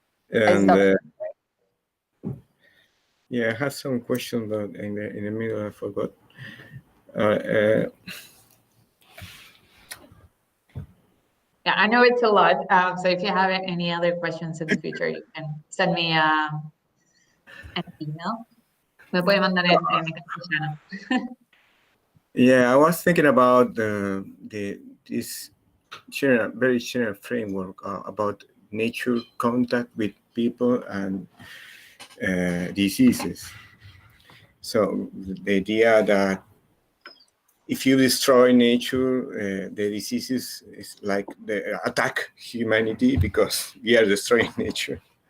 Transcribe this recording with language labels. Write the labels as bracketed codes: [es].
[en] And yeah, I had some questions, but in the middle I forgot. Yeah, I know it's a lot. So if you have any other questions in the future, you can send me an email. [es] Me puede mandar en castellano. [en] Yeah, I was thinking about this very general framework about nature contact with people and diseases. So the idea that if you destroy nature, the diseases is like they attack humanity because we are destroying nature.